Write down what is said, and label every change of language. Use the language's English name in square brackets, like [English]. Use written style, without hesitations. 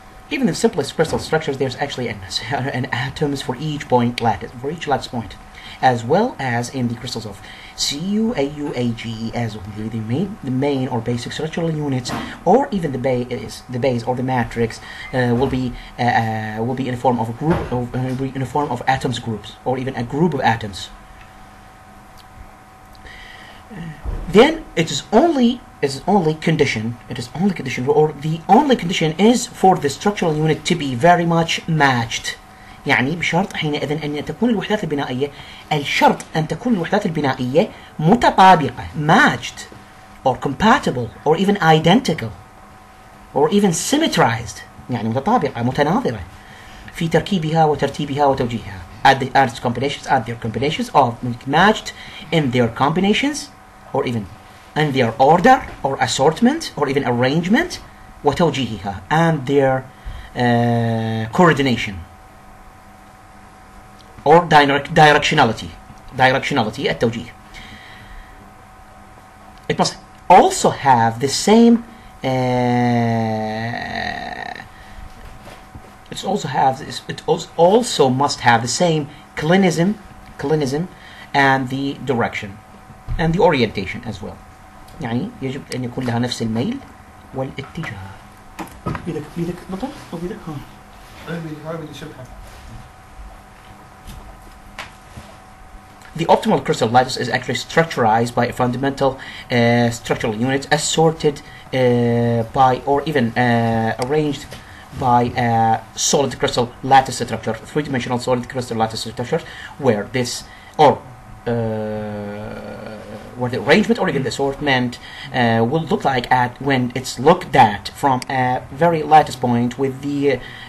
[English] Even in the simplest crystal structures, there's actually an atoms for each lattice point, as well as in the crystals of Cu, Au, Ag, as the main or basic structural units, or even the base or the matrix will be in a form of a group in a form of atoms groups, or even a group of atoms. Then it is only condition, or the only condition is for the structural unit to be very much matched. [Arabic] يعني بشرط حينئذ أن تكون الوحدات البنائية، الشرط أن تكون الوحدات البنائية متطابقة، [English] matched or compatible or even identical or even symmetrized، [Arabic] يعني متطابقة متناظرة في تركيبها وترتيبها وتوجيهها. [English] Add their combinations of matched in their combinations or even in their order or assortment or even arrangement [Arabic] وتوجيهها [English] and their coordination or directionality [Arabic] التوجيه. [English] It must also have the same it also must have the same clinism and the direction and the orientation as well. [Arabic] يعني يجب أن يكون لها نفس الميل والاتجاه. بيدك بطل أو بيدك هاي شبهة. [English] The optimal crystal lattice is actually structurized by a fundamental structural unit assorted by or even arranged by a solid crystal lattice structure, three-dimensional solid crystal lattice structure, where this or where the arrangement or even the assortment will look like when it's looked at from a very lattice point with the